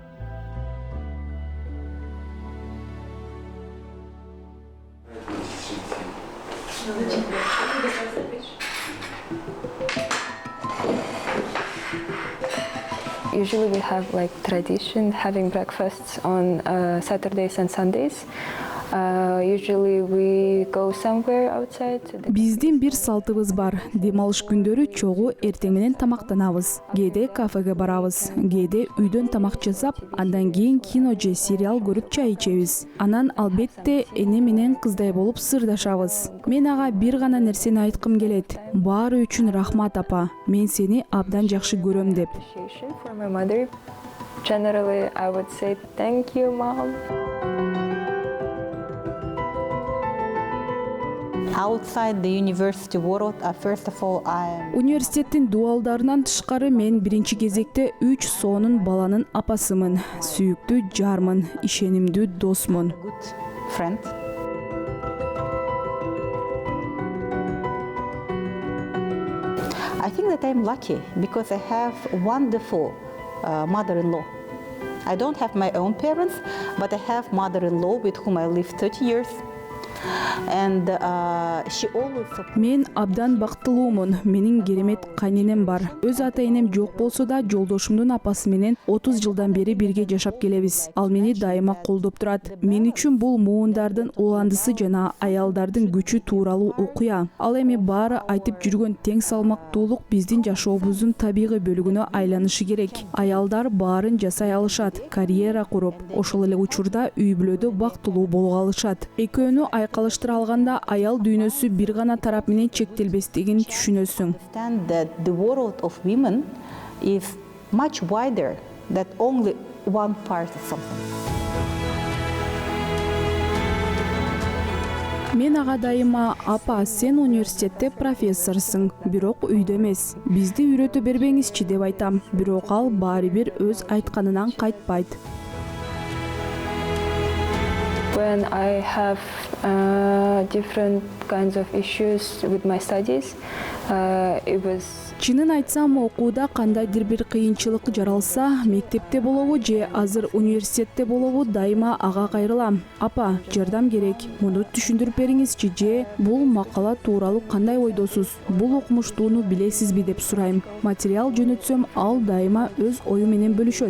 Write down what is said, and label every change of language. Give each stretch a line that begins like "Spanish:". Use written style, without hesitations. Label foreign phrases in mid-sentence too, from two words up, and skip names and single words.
English: Usually we have like tradition having breakfasts on Saturdays and Sundays. Usually we go somewhere outside.
Kyrgyz: Биздин бир салтыбыз бар. Дем алыш күндөрү чогуу эртең менен тамактанабыз. Кээде кафеге барабыз. Кээде үйдөн тамак жасап, андан кийин кино же сериал көрүп чай ичебиз. Анан албетте эне менен кыздай болуп сырдашабыз. Мен ага бир гана нерсени айткым келет. Баары үчүн рахмат апа. Мен сени абдан жакшы көрөм деп.
English: For my mother, generally I would say thank you, mom. Outside the university world, first of all,
Kyrgyz: Университеттин дуалдарынан тышкары мен биринчи кезекте 3 сонун баланын апасымын. Сүйүктүү жармын, ишенимдүү досмун.
English: good friend. I think that I'm lucky because I have wonderful mother-in-law. I don't have my own parents, but I have mother-in-law with whom I lived 30 years. And she always supported.
Kyrgyz: Мен абдан бактылуумун. Менин керемет кайненем бар. Өз ата-энем жок болсо да, жолдошумдун апасы менен 30 жылдан бери бирге жашап келебиз. Ал мени дайыма колдоп турат. Мен үчүн бул муундардын уландысы жана аялдардын күчү тууралуу окуя. Ал эми баары айтып жүргөн тең салмактуулук биздин жашообуздун табигый бөлүгүнө айланышы керек. Аялдар баарын жасай алышат, карьера куруп, ошол эле учурда үй бүлөдө бактылуу боло алышат. Экөөнү айкалыштыра алганда аял дүйнөсү бир гана тарап менен чектелбестигин түшүнөсүң.
English: Understand that the world of women is much wider than only one part of something.
Kyrgyz: Мен ага дайыма, апа, сен университетте профессорсың, бирок үйдө эмес. Бизди үйрөтө бербеңизчи деп айтам. Бирок ал баары бир өз айтканынан кайтпайт.
English: When I have different kinds of issues with my studies, it was
Kyrgyz: Чынын айтсам, окууда кандайдыр бир кыйынчылык жаралса, мектепте болобу же азыр университетте болобу, дайыма ага кайрылам. Апа, жардам керек. Муну түшүндүрүп бериңизчи же бул макала тууралуу кандай ойдосуз? Бул окумуштууну билесизби деп сурайм. Материал жөнөтсөм, ал дайыма өз ою менен бөлүшөт.